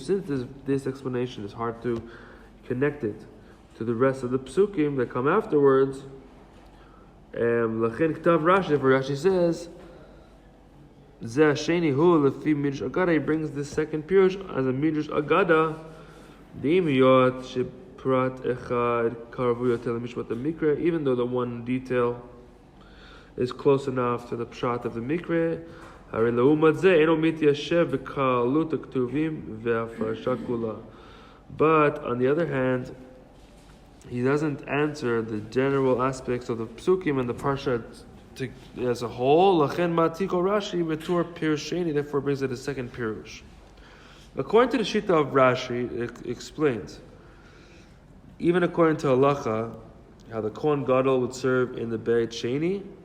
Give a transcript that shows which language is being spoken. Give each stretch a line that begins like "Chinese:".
English: Since this explanation is hard to connect it to the rest of the psukim that come afterwards,
Hebrew: lachin ktav Rashi,
English: for Rashi says, he brings this second pirush as a midrash agada. Even though the one detail is close enough to the pshat of the mikre,
Hebrew: הרי לעומת זה אינו מתיישב בקלות הכתובים והפרשה כולה.
English: But on the other hand, he doesn't answer the general aspects of the psukim and the parsha as a whole.
Hebrew: Lachen matiko Rashi betur pirush sheni,
English: therefore brings it a second pirush. According to the Shita of Rashi, it explains, even according to halacha, how the Kohen Gadol would serve in the Beit Sheni,